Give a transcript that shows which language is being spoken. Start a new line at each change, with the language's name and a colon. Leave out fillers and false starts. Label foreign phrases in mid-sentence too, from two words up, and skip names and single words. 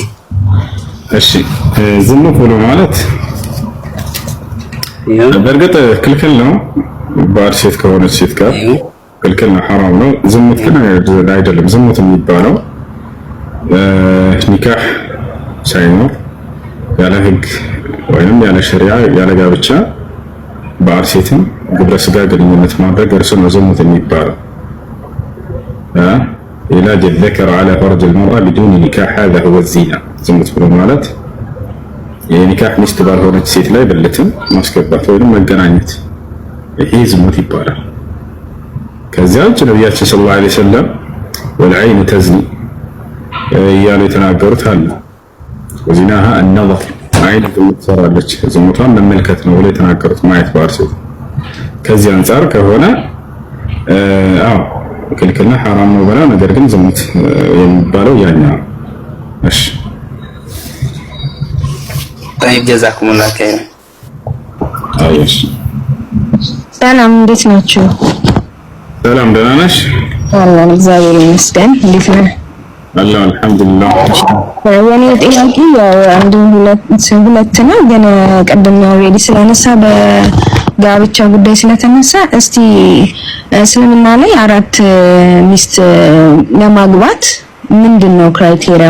Amharic: እሺ ዝሙት ብሎ ማለት በእርግጥ ክልክል ነው። ባል ሴት ከሆነች ሴት ጋር ክልክል ነው፣ ሐራም ነው። ዝሙት ግን አይደለም። ዝሙት የሚባለው ኒካህ ሳይኖር ያለ ህግ ወይም ያለ ሸሪዓ ያለ ጋብቻ ባል ሴትን ግብረ ስጋ ግንኙነት ማድረግ እርሱ ነው ዝሙት የሚባለው።
Arabic: ኢላጅ الذكر على فرج المرأة بدون نكاح هذا هو الزنا።
Amharic: ዝሙት ብሎ ማለት የኒካህ ሚስት ባልሆነች ሴት ላይ ብልትን ማስገባት ወይም መገናኘት፣ ይሄ ዝሙት ይባላል። ከዚያ ውጭ ነብያችን
Arabic: صلى الله عليه وسلم والعين تزني
Amharic: እያሉ የተናገሩት አለ።
Arabic: وزناها النظر
Amharic: አይን ትሰራለች ዝሙቷን መመልከት ነው ብሎ የተናገሩት ማየት ባል ሴት። ከዚህ አንፃር ከሆነ አዎ ክልክልና ሐራም ነው ብላ፣ ነገር ግን ዝሙት የሚባለው ያኛው። እሺ
Arabic: طيب جزاكم الله خير።
Amharic: አይሽ ሰላም እንዴት ናችሁ? ሰላም ደህና ነሽ? አላህ እግዚአብሔር ይመስገን። እንዴት ነህ?
Arabic: الله الحمد لله።
Amharic: የኔ ጥያቄ ያው አንድ ሁለት ነው፣ ግን ቀደም ኦልሬዲ ስለነሳ በጋብቻ ጉዳይ ስለተነሳ እስቲ እስልምና ላይ 4 ሚስት ለማግባት ምንድነው ክራይቴሪያው?